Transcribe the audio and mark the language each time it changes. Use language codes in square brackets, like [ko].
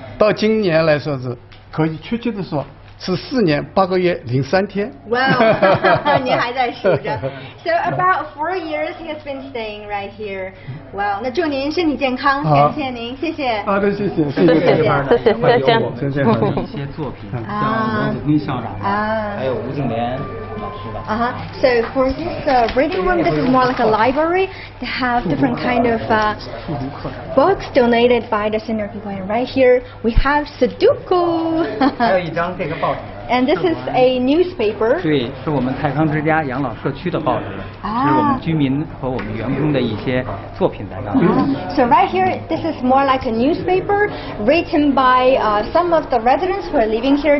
[zh] 到今年来说是可以确切的说是4年8个月03天。 Wow， 您还在数着。 [en] So about 4 years he has been staying right here. [zh] Wow， 那祝您身体健康，感谢您，谢谢。好的，谢谢。这边呢也会有我们的一些作品，像刘子斌校长还有吴敬莲。 [en] So for this reading room, this is more like a library. They have different kind of books donated by the senior people. And right here we have Sudoku. [zh] 还有一张这个报纸。 [en] And this is a newspaper. [zh] 对，是我们泰康之家养老社区的报纸，是我们居民和我们员工的一些作品在这儿。 [en] So right here, this is more like a newspaper written by some of the residents who are living here.